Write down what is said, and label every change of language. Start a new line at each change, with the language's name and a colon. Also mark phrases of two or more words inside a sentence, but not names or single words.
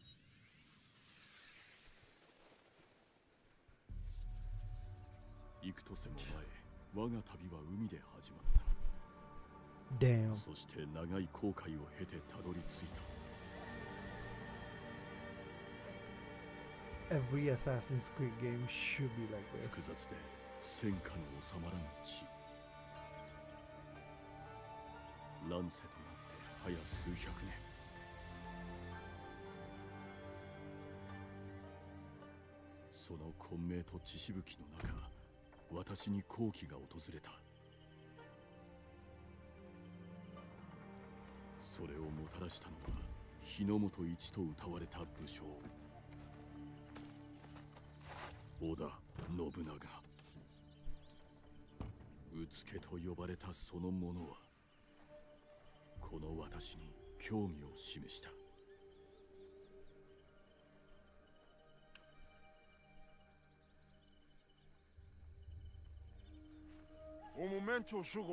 English: Damn. Every Assassin's Creed game should be like this.
Japanese: 戦火の収まらぬ地。乱世となって早数百年。その混迷と血しぶきの中、私に好機が訪れた。それをもたらしたのは日の本一と謳われた武将。織田信長。うつけと呼ばれたその者はこの私に興味を示した。
Portuguese: Um momento, Shugo.